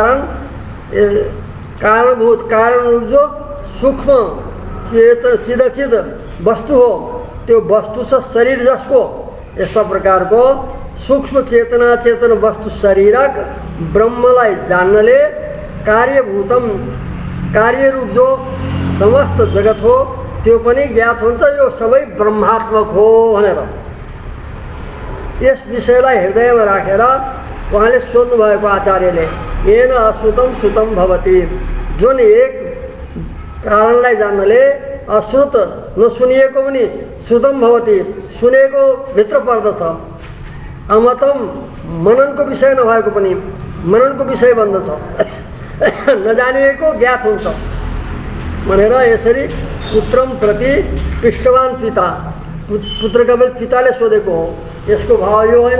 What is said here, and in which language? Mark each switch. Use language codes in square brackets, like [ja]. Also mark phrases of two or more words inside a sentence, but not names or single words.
[ne] कारणभूत कारण रूप जो सूक्ष्म चिदचिद वस्तु हो त्यो वस्तु छ शरीर जसको यस्ता प्रकारको सूक्ष्म चेतना चेतन वस्तु शरीरक ब्रह्मलाई जान्नले कार्यभूतम कार्यरूप जो समस्त जगत हो त्यो पनि ज्ञात हुन्छ यो सबै ब्रह्मात्मक हो भनेर यस विषयलाई हृदयमा राखेर उहाँले सोध्नु भएको आचार्यले [sa] येन अश्रुतम श्रुतम भवति [ne] जुन एक कारणलाई जान्नले अश्रुत नसुनिएको पनि [sa] श्रुतम भवति [ne] सुनेको भित्र पर्दछ अमतम मननको विषय नभएको पनि मननको विषय बन्दछ नजानिएको ज्ञात हुन्छ भनेर यसरी [sa] पुत्रम प्रति पृष्ठवान पिता [ne] पुत्रका पिताले सोधेको हो यसको भाव यो होइन